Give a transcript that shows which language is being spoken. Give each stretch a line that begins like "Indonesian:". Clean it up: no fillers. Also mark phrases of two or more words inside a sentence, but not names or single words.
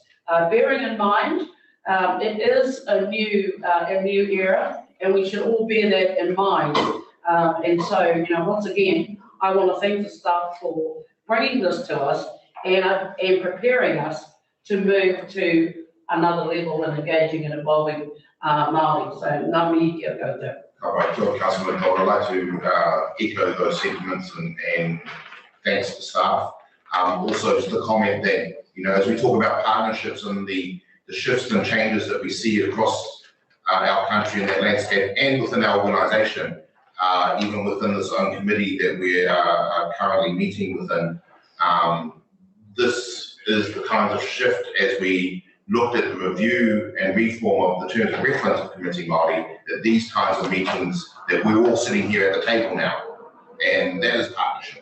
English: Bearing in mind, it is a new era, and we should all bear that in mind. And so, you know, once again, I want to thank the staff for bringing this to us and preparing us to move to another level and engaging and involving Maori. So,
Māori: ngā mihi kia koutou.
English: All right, Councillor McDonald, I'd like to echo those sentiments and thanks to staff. Also, just a comment that, you know, as we talk about partnerships and the shifts and changes that we see across our country and that landscape and within our organisation, even within this own committee that we are currently meeting within, this is the kind of shift as we looked at the review and reform of the terms of reference of Committee Māori, that these kinds of meetings, that we're all sitting here at the table now, and that is partnership.